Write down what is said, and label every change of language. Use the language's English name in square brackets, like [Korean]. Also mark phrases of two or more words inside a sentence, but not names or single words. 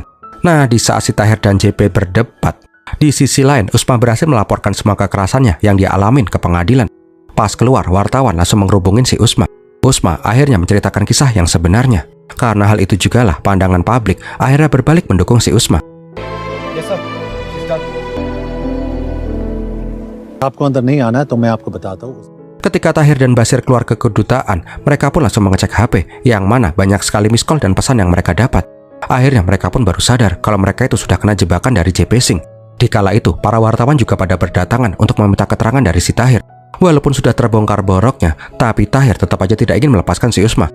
[Indonesian] Nah, di saat si Tahir dan JP berdebat, di sisi lain Usma berhasil melaporkan semua kekerasannya yang dia alamin ke pengadilan. Pas keluar, wartawan langsung menghubungin si Usma. Usma akhirnya menceritakan kisah yang sebenarnya. Karena hal itu jugalah pandangan publik akhirnya berbalik mendukung si Usma. [English] Yes, sir. She's done. [Hindi] आपको अंदर नहीं आना है तो मैं आपको बताता हूँ. [Indonesian] Ketika Tahir dan Basir keluar ke kedutaan, mereka pun langsung mengecek HP, yang mana banyak sekali [English] miss call [Indonesian] dan pesan yang mereka dapat. Akhirnya mereka pun baru sadar kalau mereka itu sudah kena jebakan dari JP Singh. Di kala itu, para wartawan juga pada berdatangan untuk meminta keterangan dari si Tahir. Walaupun sudah terbongkar boroknya, tapi Tahir tetap aja tidak ingin melepaskan si Usma.